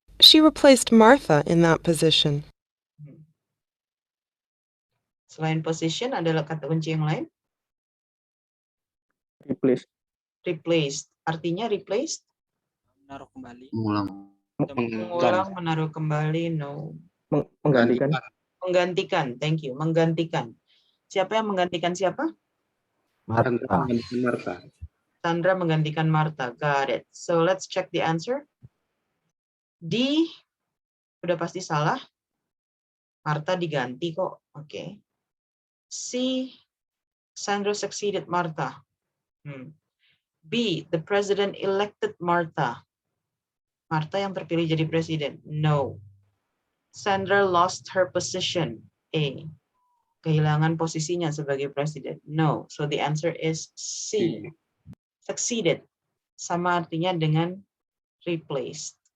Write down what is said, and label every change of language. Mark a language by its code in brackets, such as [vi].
[en] She replaced Martha in that position. [id] Selain position, adalah kata kunci yang lain. [en] Replace. [id] Replaced. Artinya replaced? Menaruh kembali. Mengulang. Mengulang, menaruh kembali. No. Menggantikan. Menggantikan. [en] Thank you. [id] Menggantikan. Siapa yang menggantikan siapa? Sandra Martha. menggantikan Martha. Sandra menggantikan Martha. [en] Got it. So let's check the answer. [id] D udah pasti salah. Martha diganti kok. Oke. [en] C, Sandra succeeded Martha. B, the president elected Martha. [id] Martha yang terpilih jadi presiden. No. [en] Sandra lost her position. [id] A, kehilangan posisinya sebagai presiden. No. [en] So the answer is C. Succeeded. [id] Sama artinya dengan replaced.